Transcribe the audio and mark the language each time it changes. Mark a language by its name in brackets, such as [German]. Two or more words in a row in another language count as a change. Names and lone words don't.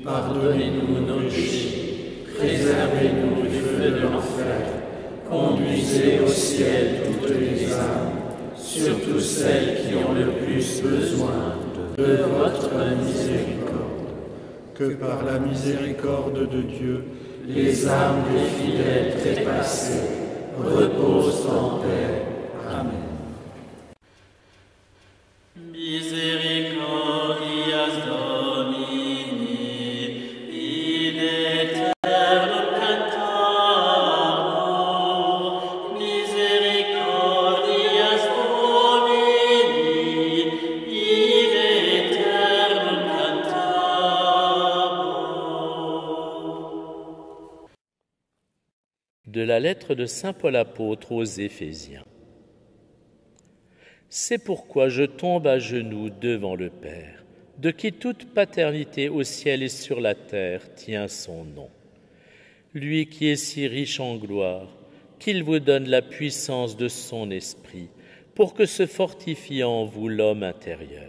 [French] Pardonnez-nous nos péchés, préservez-nous du feu de l'enfer, conduisez au ciel toutes les âmes, surtout celles qui ont le plus besoin de votre miséricorde. Que par la miséricorde de Dieu, les âmes des fidèles trépassés reposent en paix. Amen. [Latin] Misericordias Domini, in aeternum cantator, misericordias Domini, in aeternum cantator. [French] De la lettre de saint Paul apôtre aux Éphésiens. C'est pourquoi je tombe à genoux devant le Père, de qui toute paternité au ciel et sur la terre tient son nom. Lui qui est si riche en gloire, qu'il vous donne la puissance de son esprit, pour que se fortifie en vous l'homme intérieur.